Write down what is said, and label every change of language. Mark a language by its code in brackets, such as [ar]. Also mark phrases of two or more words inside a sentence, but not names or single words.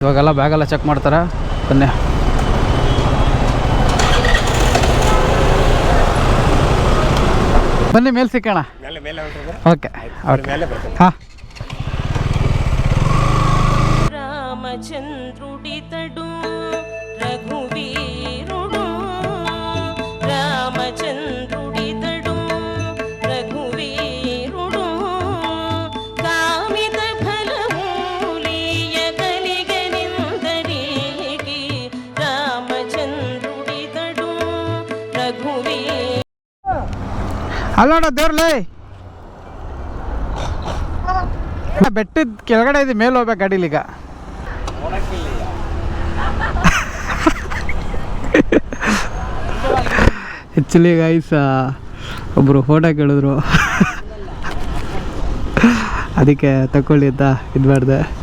[kn] ಇವಾಗೆಲ್ಲ ಬ್ಯಾಗೆಲ್ಲ ಚೆಕ್ ಮಾಡ್ತಾರೆ. ಬನ್ನಿ. ಬನ್ನಿ ಮೇಲೆ ಸಿಕ್ಕೋಣ. ಓಕೆ ಹಾಂ. [te] రామచంద్రుడితడు రఘువీరుడు రామచంద్రుడితడు రఘువీరుడు కామిత ఫలమూలియ కలిగనిందరికి రామచంద్రుడితడు రఘువీరుడు. [kn] ಅಲ್ಲೋಡ ದೇವ್ರಲೇ, ಬೆಟ್ಟದ ಕೆಳಗಡೆ ಇದೆ, ಮೇಲೆ ಹೋಗ್ಬೇಕು ಗಾಡೀಲಿಗ. [en] actually guys [kn] ಒಬ್ಬರು ಫೋಟೋ ಕೇಳಿದ್ರು, ಅದಕ್ಕೆ ತಗೊಳ್ಳಿ ಅಂತ ಇದು ಮಾಡಿದೆ.